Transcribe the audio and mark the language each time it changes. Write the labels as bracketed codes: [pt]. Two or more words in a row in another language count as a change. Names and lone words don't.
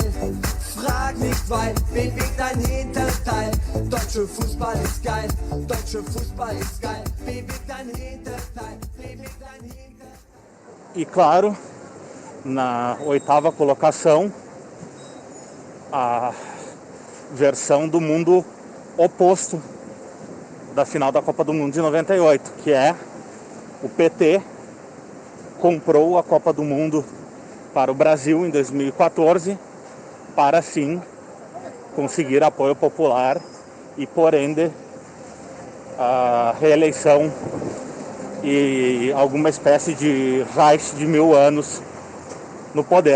[de] Frag nicht, weil, bewegt dein Hinterteil. Deutscher Fußball ist geil, deutscher Fußball ist geil. Bewegt dein Hinterteil, bewegt dein Hinterteil. [pt] E claro, na oitava colocação, a versão do mundo oposto da final da Copa do Mundo de 98, que é o PT comprou a Copa do Mundo para o Brasil em 2014 para sim conseguir apoio popular e [es] por ende [pt] a reeleição e alguma espécie de Reich de 1000 anos no poder.